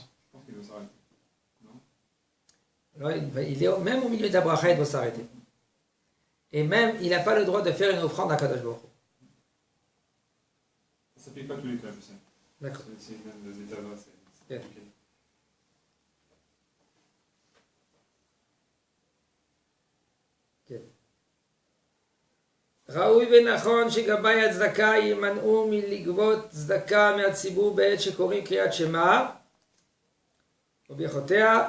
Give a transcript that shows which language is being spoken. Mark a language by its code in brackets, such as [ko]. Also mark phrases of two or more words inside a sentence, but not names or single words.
[fr] Je pense qu'il doit s'arrêter. Non? Alors, il est même au milieu de la bracha, il doit s'arrêter. Et même, il n'a pas le droit de faire une offrande à [he] קדוש ברוך הוא. [fr] Ça ne s'applique pas tous les cas, je sais. D'accord. C'est même des états là, c'est compliqué. [he] ראוי ונכון שגבאי הצדקה יימנעו מלגבות צדקה מהציבור בעת שקוראים קריאת שמע או ברכותיה